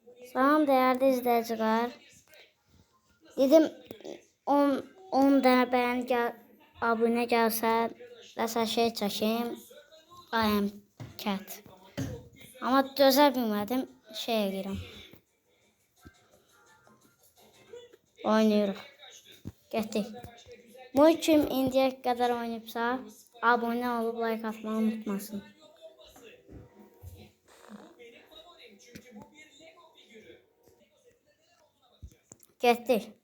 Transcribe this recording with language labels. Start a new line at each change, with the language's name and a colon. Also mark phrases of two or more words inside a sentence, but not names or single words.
Azerbaijani: Salam
Turkish: değerli izleyiciler.
Azerbaijani: Dedim 10 dənə bəyən abunə gəlsə nəsə şey çəkeyim.
English: I am cat.
Azerbaijani: Amma dözə bilmədim. Şeye girəm. Oynayırıq. Getdik. Bu kim indiyə qədər oynayıbsa abunə olub like atmayı unutmasın. Getdik.